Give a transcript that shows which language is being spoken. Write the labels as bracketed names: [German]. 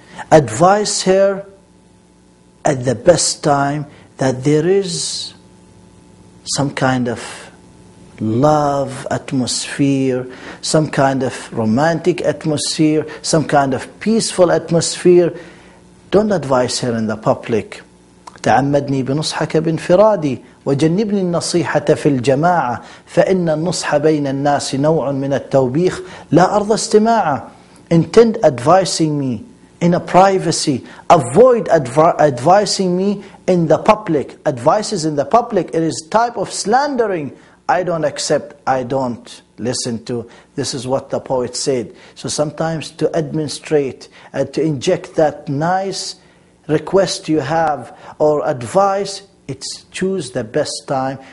[English] Advise her at the best time that there is some kind of love atmosphere, some kind of romantic atmosphere, some kind of peaceful atmosphere. Don't advise her in the public. [Arabic] تعمدني بنصحك بانفرادي وجنبني النصيحة في الجماعة فإن النصح بين الناس نوع من التوبيخ لا أرضى استماعه. [English] Intend advising me in a privacy. Avoid advising me in the public. Advices in the public, it is type of slandering. I don't accept, I don't listen to. This is what the poet said. So sometimes to administrate and to inject that nice request you have or advice, it's choose the best time.